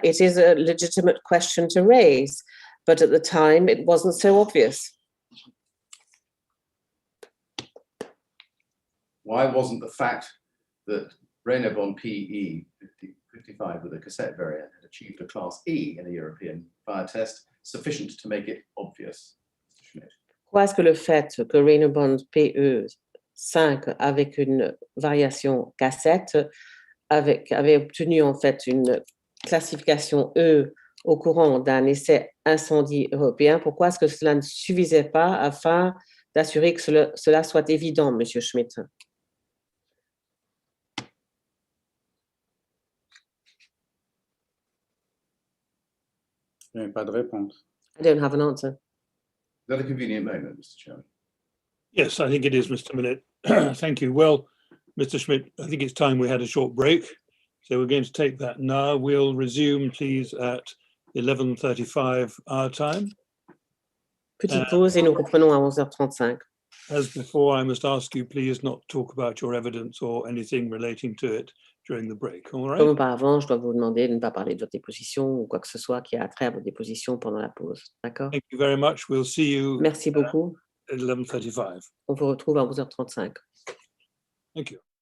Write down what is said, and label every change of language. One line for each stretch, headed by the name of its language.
English: It is a legitimate question to raise, but at the time it wasn't so obvious. Why wasn't the fact that Reynabond PE 55 with a cassette variant had achieved a Class E in a European fire test sufficient to make it obvious, Mr. Schmidt?
French: Pourquoi est-ce que le fait que Reynabond PE 5 avec une variation cassette avait obtenu en fait une classification E au courant d'un essai incendie européen, pourquoi est-ce que cela ne suffisait pas afin d'assurer que cela soit évident, Monsieur Schmidt? Je n'ai pas de réponse.
English: I don't have an answer. Is that a convenient moment, Mr. Chairman? Yes, I think it is, Mr. Millett. Thank you. Well, Mr. Schmidt, I think it's time we had a short break. So we're going to take that now. We'll resume, please, at 11:35 our time.
French: Petite pause et nous reprenons à 11h35.
English: As before, I must ask you, please, not to talk about your evidence or anything relating to it during the break. All right?
French: Comme auparavant, je dois vous demander de ne pas parler de votre déposition ou quoi que ce soit qui a trait à votre déposition pendant la pause. D'accord?
English: Thank you very much. We'll see you
French: Merci beaucoup.
English: at 11:35.
French: On vous retrouve à 11h35.
English: Thank you.